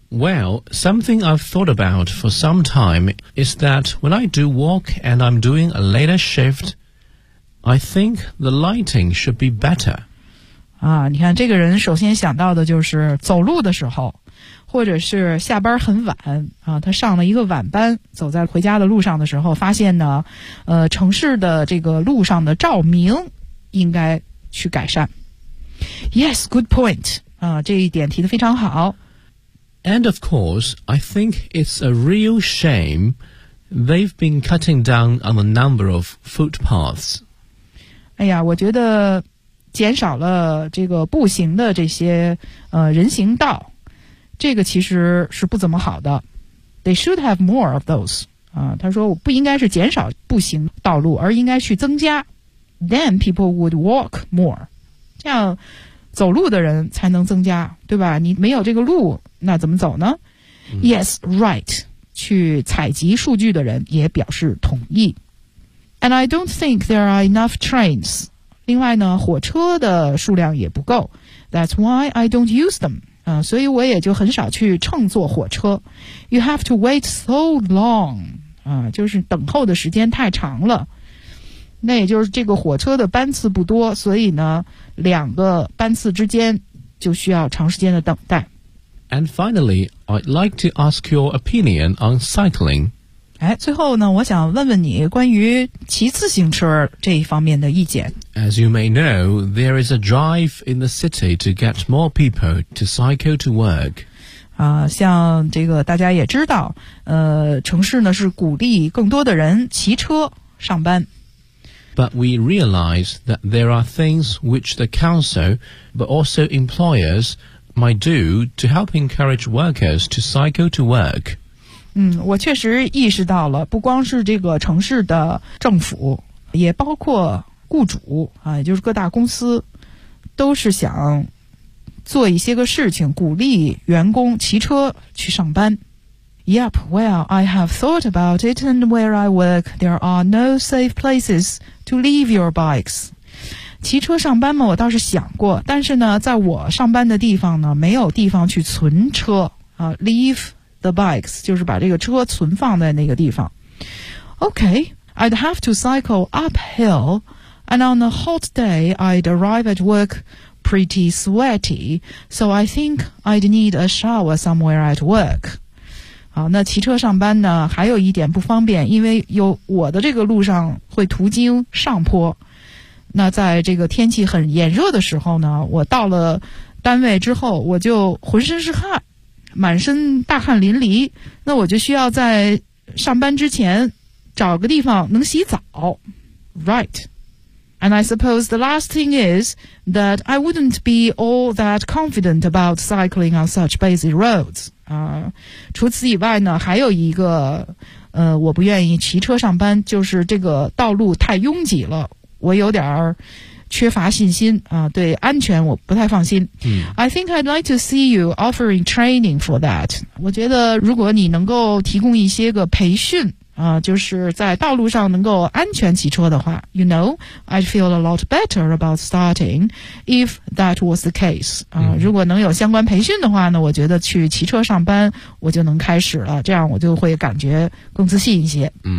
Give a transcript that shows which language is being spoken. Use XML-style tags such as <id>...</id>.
<en>Well, something I've thought about for some time is that when I do walk and I'm doing a later shift, I think the lighting should be better.</en> <zh>啊，你看这个人首先想到的就是走路的时候，或者是下班很晚啊，他上了一个晚班，走在回家的路上的时候，发现呢，城市的这个路上的照明应该去改善。</zh> <en>Yes, good point.</en> <zh>啊，这一点提得非常好。</zh> <en>And of course, I think it's a real shame they've been cutting down on the number of footpaths.</en> <zh>哎呀，我觉得减少了这个步行的这些人行道。这个其实是不怎么好的。</zh> <en>They should have more of those.</en> <zh>啊，他说不应该是减少步行道路，而应该去增加。</zh> <en>Then people would walk more.</en> <zh>这样走路的人才能增加，对吧？你没有这个路，那怎么走呢？</zh> <en>Yes, right.</en> <zh>去采集数据的人也表示同意。</zh> <en>And I don't think there are enough trains.</en> <zh>另外呢，火车的数量也不够。</zh> <en>That's why I don't use them.</en> <zh>所以我也就很少去乘坐火车。</zh> <en>You have to wait so long.</en> <zh>就是等候的时间太长了。那也就是这个火车的班次不多，所以呢，两个班次之间就需要长时间的等待。</zh> <en>And finally, I'd like to ask your opinion on cycling.</en> <zh>哎，最后呢，我想问问你关于骑自行车这一方面的意见。</zh> <en>As you may know, there is a drive in the city to get more people to cycle to work.</en> <zh>像这个大家也知道，城市呢是鼓励更多的人骑车上班。</zh> <en>But we realize that there are things which the council, but also employers, might do to help encourage workers to cycle to work.</en> <zh>我确实意识到了，不光是这个城市的政府，也包括雇主啊，也就是各大公司，都是想做一些个事情，鼓励员工骑车去上班。</zh> <en>Yep, well, I have thought about it, and where I work, there are no safe places to leave your bikes.</en> <zh>骑车上班嘛，我倒是想过，但是呢，在我上班的地方呢，没有地方去存车啊 ，</zh> <en>leave the bikes</en> <zh>就是把这个车存放在那个地方。</zh> <en>Okay, I'd have to cycle uphill. And on a hot day, I'd arrive at work pretty sweaty, so I think I'd need a shower somewhere at work.</en> <zh>好，那骑车上班呢，还有一点不方便，因为有我的这个路上会途经上坡。那在这个天气很炎热的时候呢，我到了单位之后，我就浑身是汗，满身大汗淋漓，那我就需要在上班之前找个地方能洗澡。</zh> <en>Right. And I suppose the last thing is that I wouldn't be all that confident about cycling on such busy roads.</en> <zh>除此以外呢，还有一个，我不愿意骑车上班，就是这个道路太拥挤了，我有点儿缺乏信心啊，对安全我不太放心。</zh> <en>I think I'd like to see you offering training for that.</en> <zh>我觉得如果你能够提供一些个培训。就是在道路上能够安全骑车的话</zh> <en>You know, I'd feel a lot better about starting if that was the case.</en> <zh>如果能有相关培训的话呢，我觉得去骑车上班我就能开始了，这样我就会感觉更自信一些。</zh>